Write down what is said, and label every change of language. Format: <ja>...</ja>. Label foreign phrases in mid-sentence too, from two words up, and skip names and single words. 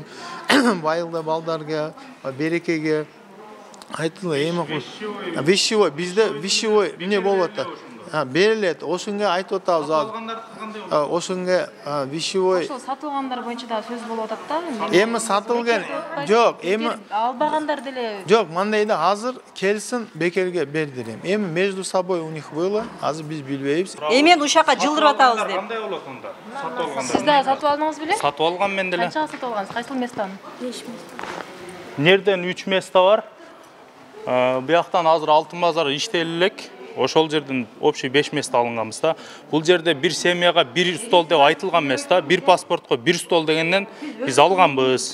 <ky>Байылда балдарга, берекеге айтылды, эми вещевой, бизде вещевой эмне болуп атат. Берилет, ошонго айтып атабыз. Ошонго вещевой. Ошол сатылгандар боюнча да сөз болуп атат да. Эми сатылган жок, эми албагандар деле. Жок, мындай да азыр келсин бекерге бердирем.</ky> <ru>Эми между собой у них было,</ru> <ky>азыр биз билбейбиз. Мен ушака жылдырып атабыз деп. Кандай болот онда? Сатып алгандар. Сиз да сатып алдыңыз беле? Сатып алган мен деле. Канчага сатып алгансыз? Кайсыл местаны? 5 места. Нерден 3 места бар. Бияктан азыр Алтын базар иштеле элек. Ошол жерден</ky> <ru>общий 5 места</ru> <ky>алынганбыз да. Бул жерде бир семьяга бир стол деп айтылган места, бир паспортко бир стол дегенден биз алганбыз.</ky>